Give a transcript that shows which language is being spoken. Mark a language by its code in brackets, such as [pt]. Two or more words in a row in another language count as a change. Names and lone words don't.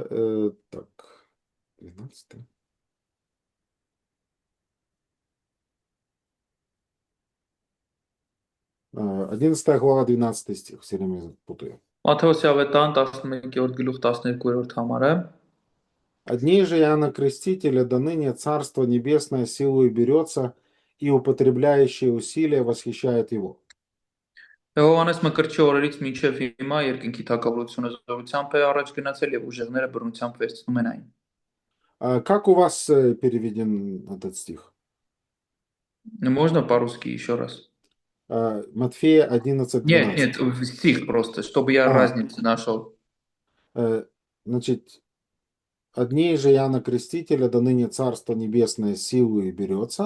[ru] Так, 12. А, 11 глава, 12 стих. Все время путаю. [hy] Մատթեոս ավետարան 11-րդ գլուխ 12-րդ համարը։ [ru] Одни же Иоанна Крестителя до ныне Царство Небесное силою берется, и употребляющие усилия восхищают его. [hy] Հովհաննես Մկրտչի օրերից մինչև հիմա երկնքի թագավորությունը զորությամբ է առաջ գնացել եւ ուժեղները բռնությամբ վերցնում են այն։ [ru] Как у вас переведен этот стих? Можно по-русски еще раз? Матфея 11:12. Нет, стих просто, чтобы я разницу нашел. Значит, одни же Иоанна Крестителя до ныне Царство Небесное силою берется,